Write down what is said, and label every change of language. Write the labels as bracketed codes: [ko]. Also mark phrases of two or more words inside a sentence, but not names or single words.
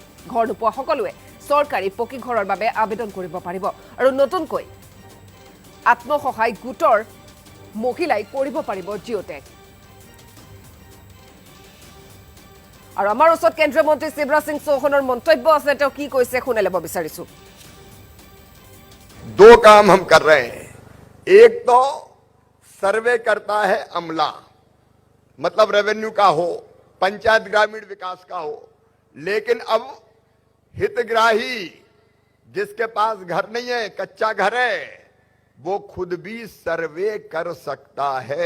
[as] ঘৰ নোপোৱা সকলোৱে চৰকাৰী পকী ঘৰৰ বাবে আবেদন কৰিব পাৰিব। আৰু নতুনকৈ আত্মসহায় গোটৰ মহিলাই কৰিব পাৰিব জিঅ'টেগ। আৰু আমাৰ ওচৰত কেন্দ্ৰীয় মন্ত্ৰী শিৱৰাজ সিং চৌহানৰ মন্তব্য আছে, তেওঁ কি কৈছে শুনে ল'ব বিচাৰিছো। [hi] दो काम हम कर रहे हैं। एक तो सर्वे करता है अमला, मतलब रेवेन्यू का हो, पंचायत ग्रामीण विकास का हो, लेकिन अब हितग्राही जिसके पास घर नहीं है, कच्चा घर है, वो खुद भी सर्वे कर सकता है।